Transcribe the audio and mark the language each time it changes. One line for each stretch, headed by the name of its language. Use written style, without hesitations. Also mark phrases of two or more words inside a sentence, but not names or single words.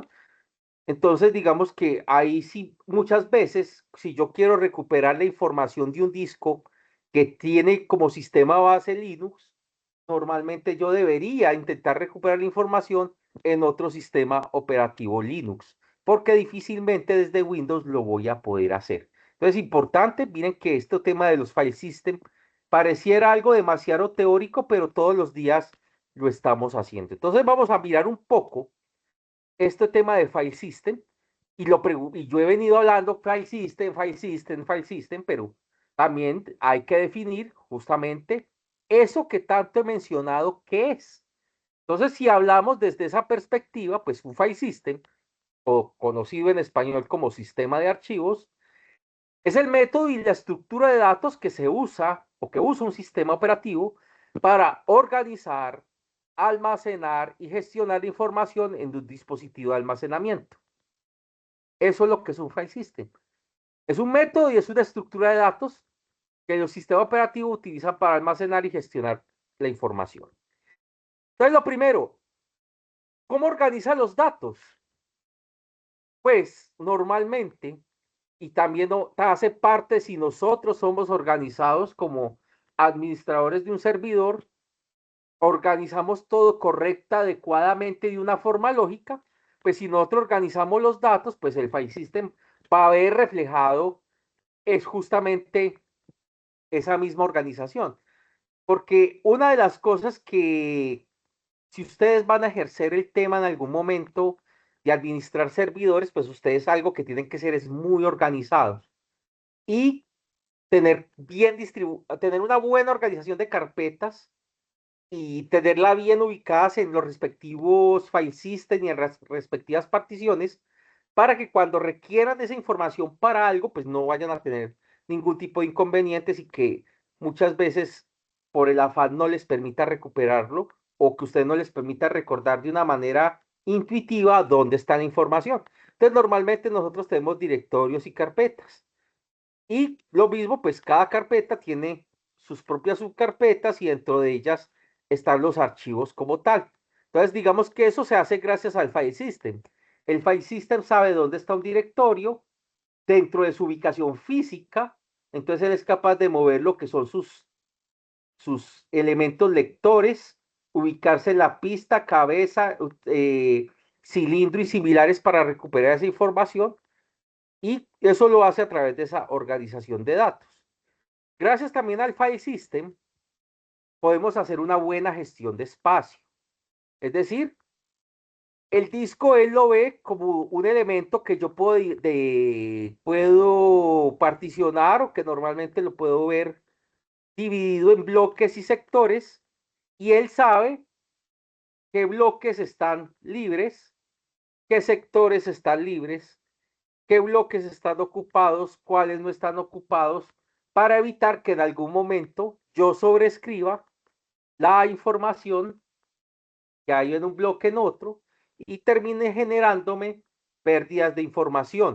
Spanish: Entonces, digamos que ahí sí, muchas veces, si yo quiero recuperar la información de un disco que tiene como sistema base Linux, normalmente yo debería intentar recuperar la información en otro sistema operativo Linux, porque difícilmente desde Windows lo voy a poder hacer. Entonces, importante, miren que este tema de los file system pareciera algo demasiado teórico, pero todos los días lo estamos haciendo. Entonces, vamos a mirar un poco este tema de
English: file system
Spanish: y yo he venido hablando
English: file system, file system, file system,
Spanish: pero también hay que definir justamente eso que tanto he mencionado, ¿qué es? Entonces, si hablamos desde esa perspectiva, pues un
English: file system,
Spanish: o conocido en español como sistema de archivos, es el método y la estructura de datos que se usa o que usa un sistema operativo para organizar, almacenar y gestionar información en un dispositivo de almacenamiento. Eso es lo que es un
English: file system.
Spanish: Es un método y es una estructura de datos que el sistema operativo utiliza para almacenar y gestionar la información. Entonces, lo primero, ¿cómo organiza los datos? Pues normalmente, y también hace parte si nosotros somos organizados como administradores de un servidor, organizamos todo correcta, adecuadamente, de una forma lógica, pues si nosotros organizamos los datos, pues el
English: file system
Spanish: va a ver reflejado es justamente esa misma organización. Porque una de las cosas que, si ustedes van a ejercer el tema en algún momento de administrar servidores, pues ustedes algo que tienen que ser es muy organizados y tener una buena organización de carpetas y tenerla bien ubicadas en los respectivos
English: file system
Spanish: y en las respectivas particiones para que cuando requieran esa información para algo, pues no vayan a tener ningún tipo de inconvenientes y que muchas veces por el afán no les permita recuperarlo o que usted no les permita recordar de una manera intuitiva dónde está la información. Entonces, normalmente nosotros tenemos directorios y carpetas. Y lo mismo, pues cada carpeta tiene sus propias subcarpetas y dentro de ellas están los archivos como tal. Entonces, digamos que eso se hace gracias al
English: file system.
Spanish: El
English: file system
Spanish: sabe dónde está un directorio dentro de su ubicación física, entonces él es capaz de mover lo que son sus elementos lectores, ubicarse en la pista, cabeza, cilindro y similares para recuperar esa información y eso lo hace a través de esa organización de datos. Gracias también al
English: file system,
Spanish: podemos hacer una buena gestión de espacio. Es decir, el disco él lo ve como un elemento que yo puedo particionar o que normalmente lo puedo ver dividido en bloques y sectores y él sabe qué bloques están libres, qué sectores están libres, qué bloques están ocupados, cuáles no están ocupados, para evitar que en algún momento yo sobrescriba la información que hay en un bloque en otro y termine generándome pérdidas de información.